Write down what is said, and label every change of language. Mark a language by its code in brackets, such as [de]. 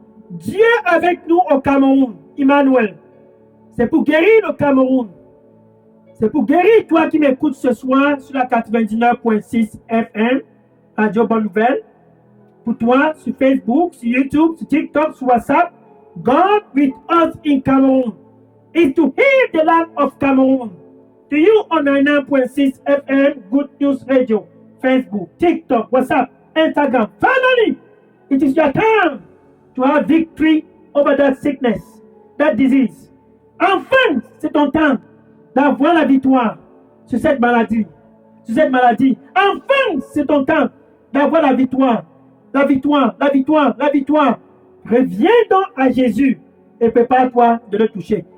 [fr] Dieu avec nous au Cameroun, Emmanuel. C'est pour guérir le Cameroun. C'est pour guérir toi qui m'écoutes ce soir sur la 99.6 FM, Radio Bonne Nouvelle. Pour toi, sur Facebook, sur YouTube, sur TikTok, sur WhatsApp. [en] God with us in Cameroon is to heal the land of Cameroon. To you on 99.6 FM, Good News Radio, Facebook, TikTok, WhatsApp, Instagram. Finally, it is your time to have victory over that sickness, that disease. [fr] Enfin, c'est ton temps d'avoir la victoire sur cette maladie. Sur cette maladie. Enfin, c'est ton temps d'avoir la victoire. La victoire, la victoire, la victoire. Reviens donc à Jésus et prépare-toi de le toucher.